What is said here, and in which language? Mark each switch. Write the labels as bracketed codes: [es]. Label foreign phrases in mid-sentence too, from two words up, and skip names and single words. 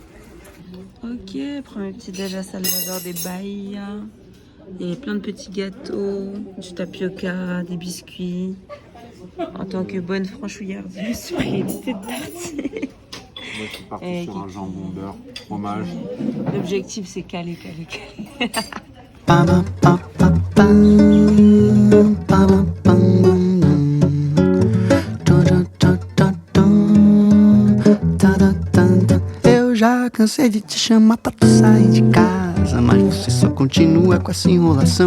[fr] Ok, premier petit déj à Salvador de Bahia. Il y a plein de petits gâteaux, du tapioca, des biscuits. En tant que bonne franchouillarde, je me suis pris une petite tartine. Moi je suis parti sur un jambon beurre, fromage. L'objectif c'est caler. [pt] Eu já cansei de te chamar pra tu sair de casa, mas você só continua com essa enrolação.